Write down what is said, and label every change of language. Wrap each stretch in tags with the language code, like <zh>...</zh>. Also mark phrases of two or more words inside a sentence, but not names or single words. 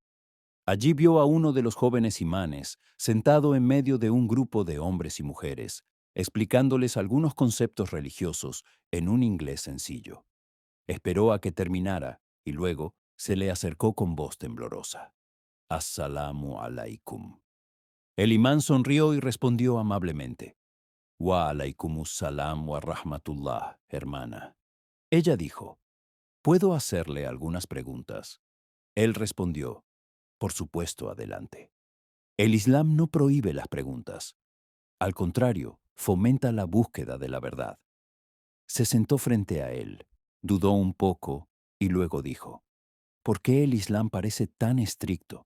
<es>Allí vio a uno de los jóvenes imanes sentado en medio de un grupo de hombres y mujeres, explicándoles algunos conceptos religiosos en un inglés sencillo. Esperó a que terminara y luego se le acercó con voz temblorosa.</es> <ar>السلام عليكم.</ar> <es>El imán sonrió y respondió amablemente.</es> <ar>وعليكم السلام ورحمة الله,</ar> <es>hermana. Ella dijo, ¿puedo hacerle algunas preguntas? Él respondió, por supuesto, adelante. El Islam no prohíbe las preguntas. Al contrario, fomenta la búsqueda de la verdad. Se sentó frente a él, dudó un poco y luego dijo, ¿por qué el Islam parece tan estricto?</es>